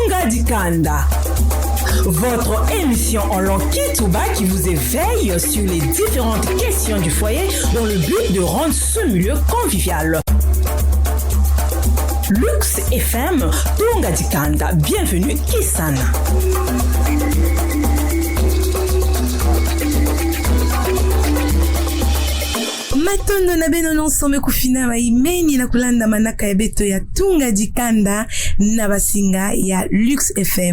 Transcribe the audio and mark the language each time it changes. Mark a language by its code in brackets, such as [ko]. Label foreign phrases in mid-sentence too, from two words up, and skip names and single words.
[fr] Dikanda. Votre émission en langue Kitouba qui vous éveille sur les différentes questions du foyer dans le but de rendre ce milieu convivial. Lux FM, Tunga Dikanda. Bienvenue, Kisana. [ktu] Matondo na beno nonsome kufina maimeni na kulanda manaka ya beto ya Tunga Dikanda na basinga ya Lux FM.